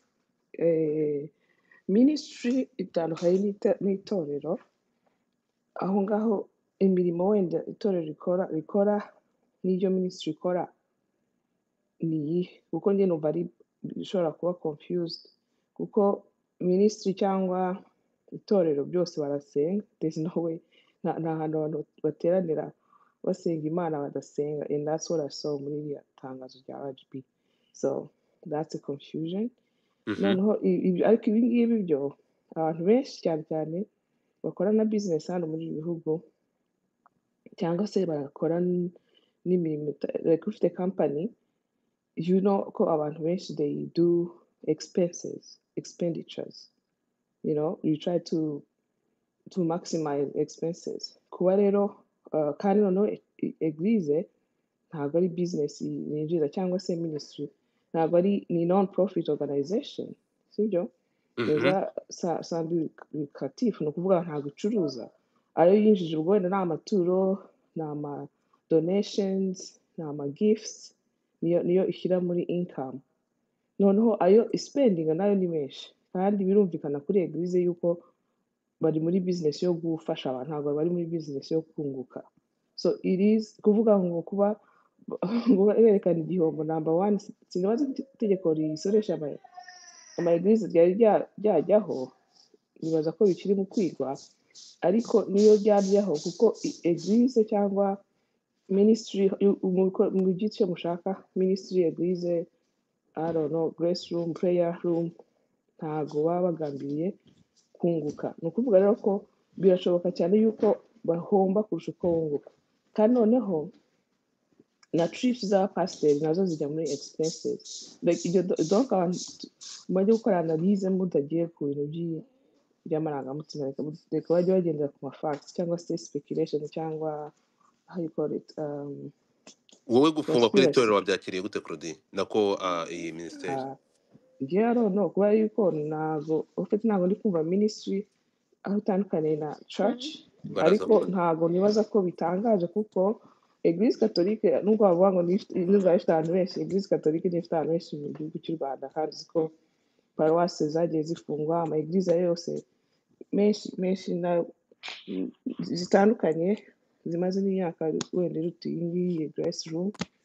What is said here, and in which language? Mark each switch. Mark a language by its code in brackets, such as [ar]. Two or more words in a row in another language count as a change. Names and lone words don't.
[rw] Ministry itandukanye n'itorero, aho ngaho imirimo wenda itorero rikora n'ibyo ministry ikora ni iyihe? Kuko njye numva ari bishobora kuba confused kuko ministry cyangwa itorero byose barasenga, [en] there's no way [rw] nta hantu abantu bateranira basenga Imana badasenga, [en] and that's what I saw [rw] muri iriya tangazo rya RGB, [en] so that's a confusion. [rw] Noneho ariko ibi ngibi byo abantu benshi cyane cyane bakora na business hano muri ibi bihugu cyangwa se barakora n'imirimo like ufite company, [en] you know [rw] ko abantu benshi [en] they do expenditures, you know, you try to maximize expenses. [rw] Kuba rero kandi noneho eglise ntabwo ari business yinjiza cyangwa se ministry ntabwo ari ni [en] non profit organization, [rw] sibyo? Neza lucratif ni ukuvuga ntabwo icuruza, ayo yinjije ubwo wenda ni amaturo, ni ama donations, ni ama gifts, niyo ishyira muri income. Noneho ayo spending nayo ni menshi kandi birumvikana kuri eglise yuko bari muri business yo gufasha abantu, ntabwo bari muri business yo kunguka. [en] So it is [rw] kuvuga ngo kuba berekana igihombo number one, sinabaza itegeko risoresha ama eglise ryari ryajyaho, nibaza ko bikiri mu kwigwa, ariko niyo ryajyaho kuko eglise cyangwa ministry mu gice mushaka ministry eglise, [en] I don't know, [rw] grace room, prayer room, ntabwo baba bagambiriye kunguka. Ni ukuvuga rero ko birashoboka cyane yuko bahomba kurusha uko bunguka, kandi noneho na trips za pasiteri nazo zijya muri expenses, like ibyo donc abantu bajya gukora analyse mutagiye ku bintu by'amarangamutima, reka bajya bagendera ku mafacts cyangwa se speculation cyangwa [en] how you call it, [rw] wowe gufungwa kuri conspiracy. itorero wabyakiriye gute Claudine nako iyi ministeri [en] Njyewe I don't know, [rw] kubera yuko ntabwo ndi kumva ministry aho itandukanye na church, ariko ntabwo nibaza ko bitangaje kuko Eglise Catholique nubwo bavuga ngo niba ifite abantu benshi, Eglise Catholique niyo ifite abantu benshi mu gihugu cy'u Rwanda, kandi uzi ko paruwase zagiye zifungwa, ama eglise yose menshi zitandukanye zimaze n'imyaka wenda iruta iyi ngiyi grace room.